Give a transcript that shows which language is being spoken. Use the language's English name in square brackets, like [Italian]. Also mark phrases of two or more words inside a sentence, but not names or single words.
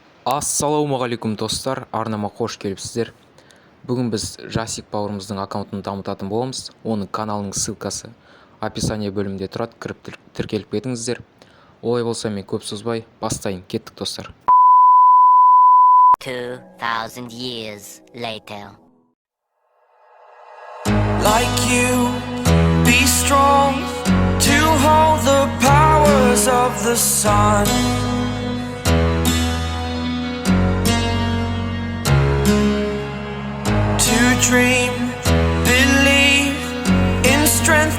[Kazakh] Ассалаумағалейкум достар, арнама қош келіпсіздер. Бүгін біз Zhasik бауырымыздың аккаунтын дамытатын боламыз. Оның каналының ссылкасы описание бөлімінде тұрады, кіріп тіркеліп кетіңіздер. Олай болса мен көп созбай бастайын, кеттік достар. [English] 2000 years later. Like you, be strong to hold the powers of the sun. To dream, believe in strength.